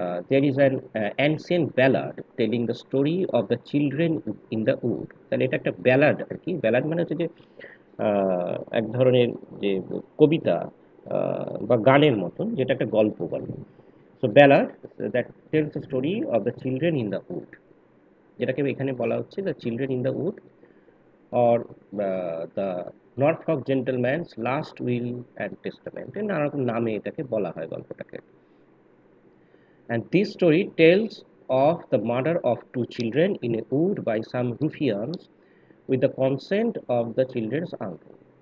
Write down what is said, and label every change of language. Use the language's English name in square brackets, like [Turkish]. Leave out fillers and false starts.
[English] there is an ancient ballad telling the story of the children in the wood. [Bangla] তাহলে এটা একটা ballad আর কি। Ballad মানে হচ্ছে যে এক ধরনের যে কবিতা বা গানের মতন, যেটা একটা গল্প বলে। [English] so ballad that tells the story of the children in the wood, [Bangla] যেটাকে এখানে বলা হচ্ছে [English] the children in the wood, or the Norfolk gentleman's last will and testament, [Bangla] নানা রকম নামে এটাকে বলা হয় গল্পটাকে। [English] And this story tells of the murder of two children in a wood by some ruffians with the consent of the children's uncle.